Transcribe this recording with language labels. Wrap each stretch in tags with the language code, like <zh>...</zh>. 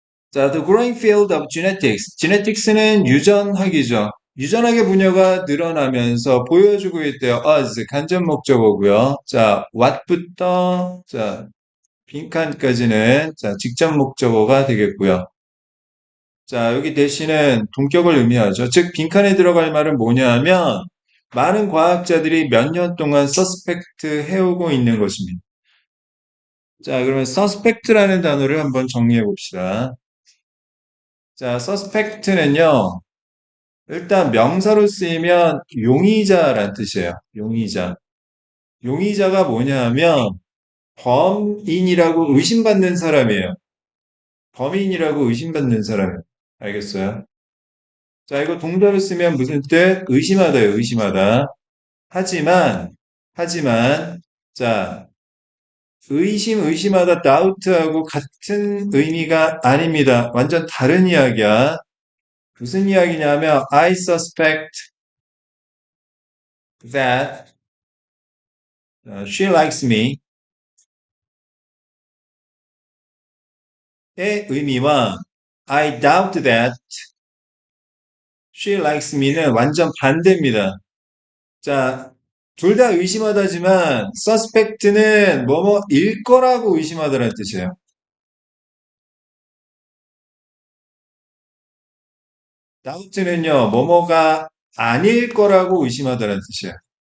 <ko>자,</ko> <en>the growing field of genetics.</en> <ko>genetics는 유전학이죠. 유전학의 분야가 늘어나면서 보여주고 있대요. as 간접 목적어고요. 자, what부터 자, 빈칸까지는 자, 직접 목적어가 되겠고요. 자, 여기 대신은 동격을 의미하죠. 즉, 빈칸에 들어갈 말은 뭐냐 하면 많은 과학자들이 몇 년 동안 서스펙트 해오고 있는 것입니다. 자, 그러면 suspect라는 단어를 한번 정리해 봅시다. 자, suspect는요, 일단 명사로 쓰이면 용의자란 뜻이에요. 용의자. 용의자가 뭐냐 하면 범인이라고 의심받는 사람이에요. 범인이라고 의심받는 사람이에요. 알겠어요? 자, 이거 동사로 쓰면 무슨 뜻? 의심하다요, 의심하다. 하지만, 하지만, 자, 의심하다, doubt하고 같은 의미가 아닙니다. 완전 다른 이야기야. 무슨 이야기냐면,</ko> <en>I suspect that she likes me</en> <ko>의 의미와</ko> <en>I doubt that she likes me</en> <ko>는 완전 반대입니다. 자, 둘 다 의심하다지만 suspect는 뭐뭐일 거라고 의심하다는 뜻이에요. doubt는요, 뭐뭐가 아닐 거라고 의심하다는 뜻이에요.</ko>